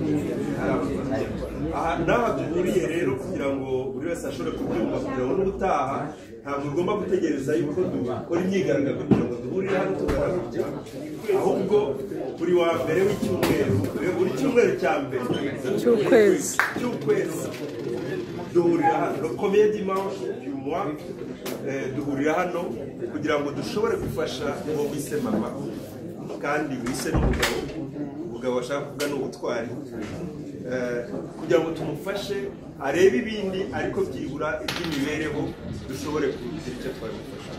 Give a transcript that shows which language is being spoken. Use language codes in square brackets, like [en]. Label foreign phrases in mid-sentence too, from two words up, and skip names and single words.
[rw] Aha naho duhuriye rero kugira ngo buri wese ashobore kubyumva, kugira ngo n'ubutaha ntabwo ugomba gutegereza yuko dukora imyigaragambyo kugira ngo duhurire hano tugana gutya, ahubwo buri wa mbere w'icyumweru, buri cyumweru cya mbere cy'ukwezi duhurira hano, [fr] le premier dimanche du mois [rw] duhurira hano kugira ngo dushobore gufasha uwo wise mama kandi wise n'umugabo bashaka kuvuga n'ubutwari, kugira ngo tumufashe arebe ibindi ariko byibura iby'imibereho dushobore kugira icyo twabifasha.